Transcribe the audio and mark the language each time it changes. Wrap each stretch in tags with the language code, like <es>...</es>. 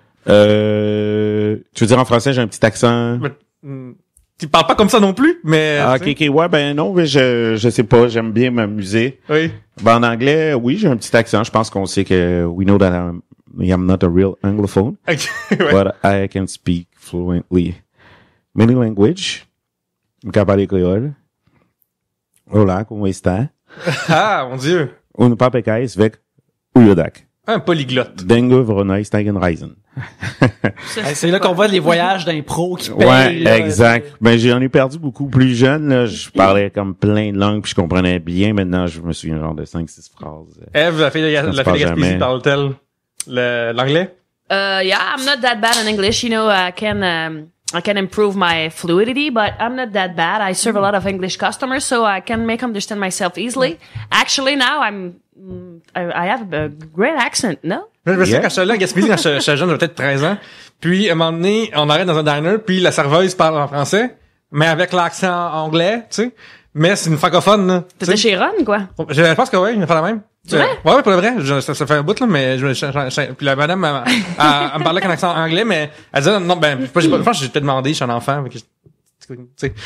<fr>Tu veux dire en français, j'ai un petit accent... Tu parles pas comme ça non plus, mais... Ah, ok, ouais, ben non, mais je sais pas, j'aime bien m'amuser. Oui. Ben, en anglais, oui, j'ai un petit accent. Je pense qu'on sait que</fr> <en>we know that I'm not a real anglophone,</en> <fr>Okay, ouais.</fr> <en>but I can speak fluently many languages.</en> <fr>Capable créole.</fr> <es>Hola, ¿cómo está?</es> <fr>Ah, mon Dieu. Un papekais avec Uyodak. Un polyglotte. Dengue, Verona, Steigenreisen. C'est là qu'on voit les voyages d'impro qui payent. Ouais, là. exact. Ben, j'en ai perdu beaucoup plus jeune, là. Je parlais comme plein de langues puis je comprenais bien. Maintenant, je me souviens genre de 5-6 phrases. Eve, la fille de Gaspésie, jamais. parle-t-elle l'anglais?</fr> <en>Yeah, I'm not that bad in English. You know, I can improve my fluidity, but I'm not that bad. I serve a lot of English customers, so I can make understand myself easily. Actually, now I have a great accent, no?</en> <fr>Je me souviens quand j'étais là à Gaspésie, quand j'étais jeune, j'avais peut-être 13 ans. Puis, à un moment donné, on arrête dans un diner, puis la serveuse parle en français, mais avec l'accent anglais, tu sais. Mais c'est une francophone, là. T'étais chez Ron, quoi? Je pense que oui, il me fait la même. C'est vrai? Ouais, pour le vrai. Ça fait un bout, là, mais puis la madame, elle me parlait avec un accent anglais, mais elle disait, non, ben, je pense que j'ai peut-être demandé, je suis un enfant, tu sais.</fr>